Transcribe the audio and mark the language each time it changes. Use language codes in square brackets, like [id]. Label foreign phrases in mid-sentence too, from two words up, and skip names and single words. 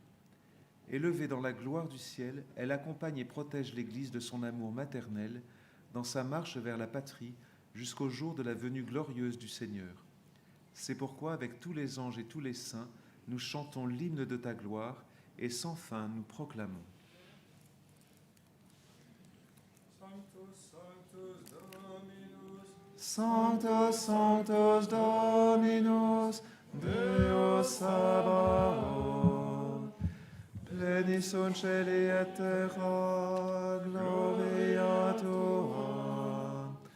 [fr] Élevée dans la gloire du ciel, elle accompagne et protège l'Église de son amour maternel dans sa marche vers la patrie jusqu'au jour de la venue glorieuse du Seigneur. C'est pourquoi, avec tous les anges et tous les saints, nous chantons l'hymne de ta gloire et sans fin nous proclamons. [la] Sanctus, Sanctus Dominus, Deus Sabaoth, pleni sunt caeli et terra, gloria tua,